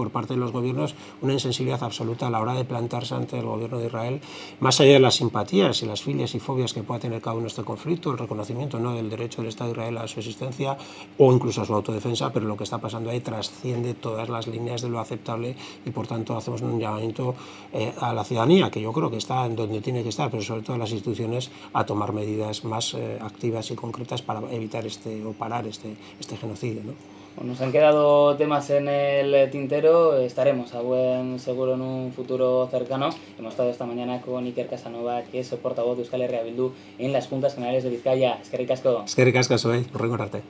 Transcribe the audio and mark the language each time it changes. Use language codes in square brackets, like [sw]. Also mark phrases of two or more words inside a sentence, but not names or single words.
[es] por parte de los gobiernos, una insensibilidad absoluta a la hora de plantarse ante el gobierno de Israel, más allá de las simpatías y las filias y fobias que pueda tener cada uno en este conflicto, el reconocimiento, ¿no?, del derecho del Estado de Israel a su existencia o incluso a su autodefensa, pero lo que está pasando ahí trasciende todas las líneas de lo aceptable, y por tanto hacemos un llamamiento a la ciudadanía, que yo creo que está en donde tiene que estar, pero sobre todo a las instituciones, a tomar medidas más activas y concretas para evitar o parar este genocidio, ¿no? Bueno, nos han quedado temas en el tintero, estaremos a buen seguro en un futuro cercano. Hemos estado esta mañana con Iker Casanova, que es el portavoz de Euskal Herria Bildu en las Juntas Generales de Vizcaya. [eu] Eskerrik asko. Eskerrik asko zuei, hurrengo arte.